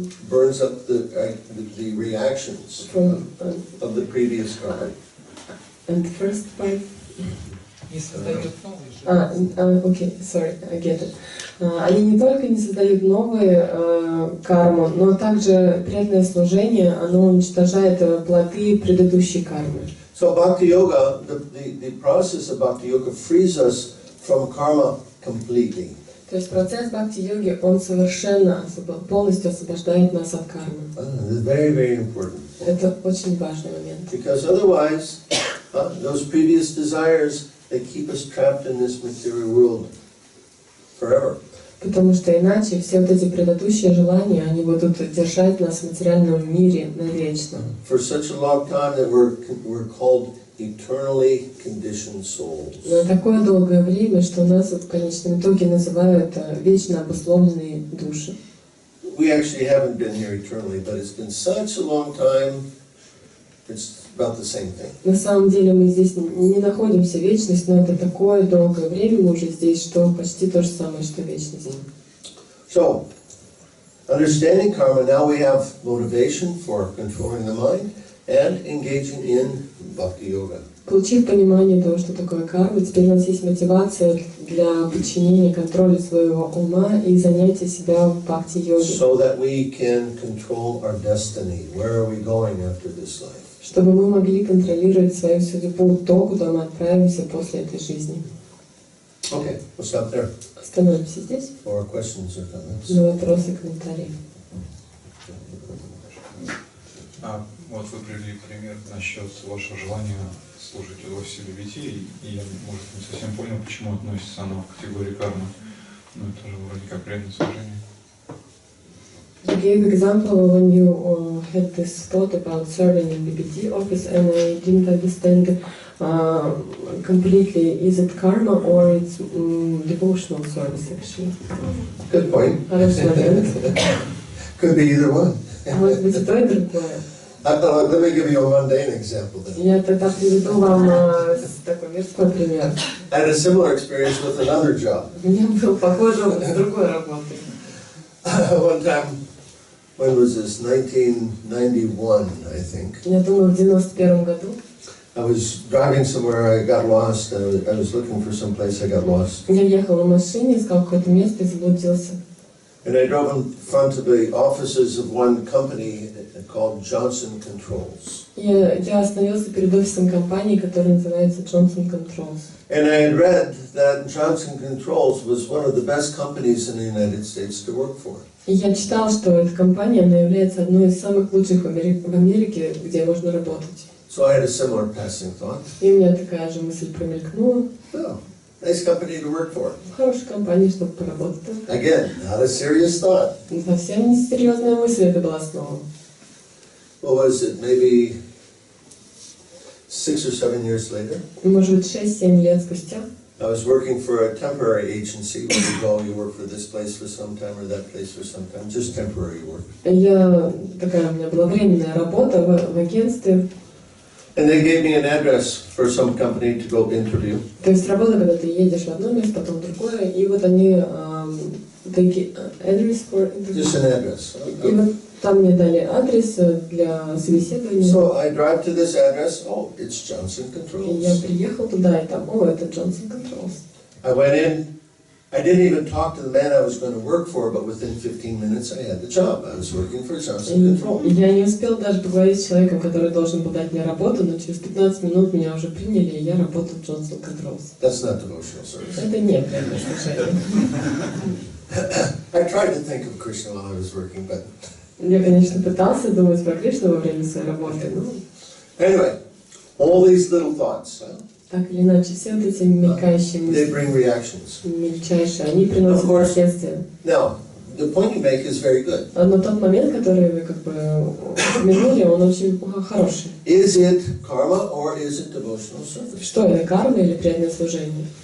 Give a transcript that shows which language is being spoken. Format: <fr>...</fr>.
<en>Burns up the reactions of the previous karma. And first part.</en> <ru>Не создает новый же.</ru> <en>Окей, sorry, I get it.</en> <ru>Они не только не создают новые карму, но также преданное служение, оно уничтожает плоды предыдущей кармы.</ru> <en>So bhakti yoga, the process of bhakti yoga frees us from karma completely.</en> <ru>То есть процесс бхакти-йоги, он совершенно, полностью освобождает нас от кармы.</ru> <en>This is very, very important.</en> <ru>Это очень важный момент.</ru> <en>Because otherwise, those previous desires, they keep us trapped in this material world forever.</en> <ru>Потому что иначе все вот эти предыдущие желания, они будут держать нас в материальном мире навечно.</ru> <en>For such a long time that we're called eternally conditioned souls.</en> <ru>На такое долгое время, что нас в конечном итоге называют вечно обусловленные души.</ru> <en>We actually haven't been here eternally, but it's been such a long time, it's about the same thing.</en> <ru>На самом деле мы здесь не находимся вечность, но это такое долгое время мы уже здесь, что почти то же самое, что вечность.</ru> <en>So, understanding karma, now we have motivation for controlling the mind and engaging in bhakti yoga.</en> <ru>Получив понимание того, что такое карма, теперь у нас есть мотивация для подчинения контролю своего ума и занятия себя в бхакти-йоге.</ru> <en>So that we can control our destiny. Where are we going after this life?</en> <ru>Чтобы мы могли контролировать свою судьбу, то, куда мы отправимся после этой жизни.</ru> <en>Okay, we'll stop there.</en> <ru>Остановимся здесь.</ru> <en>For questions or comments.</en> <ru>На вопросы и комментарии. Вот вы привели пример насчет вашего желания служить удовольствию детей, и я, может, не совсем понял, почему относится оно к категории кармы. Ну, это же вроде как преданное служение.</ru> <en>You gave example when you had this thought about serving in BBT office, and I didn't understand completely. Is it karma or it's devotional service actually? Good point.</en> <ru>Хороший момент.</ru> <en>Could be either one.</en> <ru>Может быть и то, и другое.</ru> <en>Let me give you a mundane example then.</en> <ru>Я тогда приведу вам такой мирской пример.</ru> <en>I had a similar experience with another job.</en> <ru>У меня был похожий опыт с другой работой.</ru> <en>One time, when was this? 1991, I think.</en> <ru>Я думаю, в 91 году.</ru> <en>I was driving somewhere, I got lost, I was looking for some place, I got lost.</en> <ru>Я ехал на машине, искал какое-то место и заблудился.</ru> <en>And I drove in front of the offices of one company called Johnson Controls.</en> <ru>Я остановился перед офисом компании, которая называется Johnson Controls.</ru> <en>And I had read that Johnson Controls was one of the best companies in the United States to work for.</en> <ru>И я читал, что эта компания, она является одной из самых лучших в Америке, где можно работать.</ru> <en>So I had a similar passing thought.</en> <ru>И у меня такая же мысль промелькнула.</ru> <en>Oh, Nice company to work for.</en> <ru>Хорошая компания, чтобы поработать.</ru> <en>Again, not a serious thought.</en> <ru>Совсем не серьезная мысль это была снова.</ru> <en>What was it? Maybe 6 or 7 years later?</en> <ru>Может быть, 6-7 лет спустя.</ru> <en>I was working for a temporary agency where you go, you work for this place for some time or that place for some time, just temporary work.</en> <ru>У меня была временная работа в агентстве. And they gave me an address for some company to go interview. То есть работа, когда ты едешь в одно место, потом в другое, и вот они</ru> <en>address for interview. Just an address.</en> <ru>И вот там мне дали адрес для собеседования.</ru> <en>So I drive to this address. Oh, it's Johnson</en> <ru>И я</ru> <en>Controls.</en> <ru>приехал туда, и там, это Johnson Controls.</ru> <en>I went in. I didn't even talk to the man I was going to work for, but within 15 minutes I had the job. I was working for Johnson Controls.</en> <ru>Я не успел даже поговорить с человеком, который должен был дать мне работу, но через 15 минут меня уже приняли, и я работал в Johnson Controls.</ru> <en>That's not devotional service.</en> <ru>Это не преданное служение.</ru> <en>I tried to think of Krishna while I was working, but</en> <ru>Я, конечно, пытался думать про Кришну во время своей работы, но</ru> <en>anyway, all these little thoughts,</en> <ru>так или иначе, все вот эти мелькающие</ru> <en>they</en> <ru>мысли,</ru> <en>bring reactions.</en> <ru>мельчайшие, они приносят последствия.</ru> <en>Now, the point you make is very good.</en> <ru>Но тот момент, который вы упомянули, он очень хороший.</ru> <en>Is it karma or is it devotional service?</en> <ru>Что это, карма или преданное служение?</ru>